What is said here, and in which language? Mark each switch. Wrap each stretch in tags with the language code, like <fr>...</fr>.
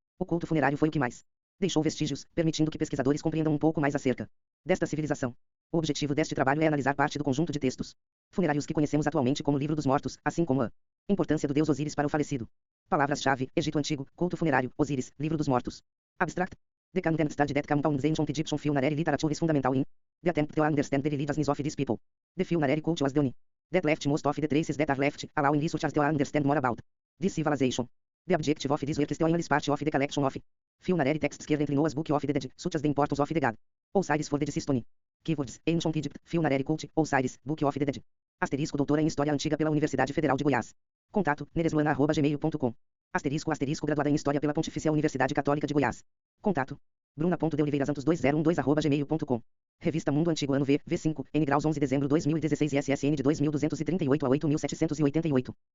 <pt>O culto funerário foi o que mais deixou vestígios, permitindo que pesquisadores compreendam um pouco mais acerca desta civilização. O objetivo deste trabalho é analisar parte do conjunto de textos funerários que conhecemos atualmente como Livro dos Mortos, assim como a importância do deus Osíris para o falecido. Palavras-chave: Egito Antigo, culto funerário, Osíris, Livro dos Mortos.</pt> <en>Abstract. The content study that comes ancient Egyptian funerary literature is fundamental in the attempt to understand the religious of these people. The funerary cult was the only that left most of the traces that are left, allowing researchers to understand more about this civilization. The objective of this work is to enlist part of the collection of funerary texts currently known as Book of the Dead, such as the importance of the god Osiris for the deceased. Keywords: Ancient Egypt, Funerary Cult, Osiris, Book of the Dead.</en> <pt>Asterisco doutora em História Antiga pela Universidade Federal de Goiás. Contato: neresluana@gmail.com. Asterisco graduada em História pela Pontifícia Universidade Católica de Goiás. Contato: bruna.deoliveirasantos2012@gmail.com. Revista Mundo Antigo Ano V, V5, N graus 11 de dezembro 2016 e SSN de 2238 a 8788.</pt>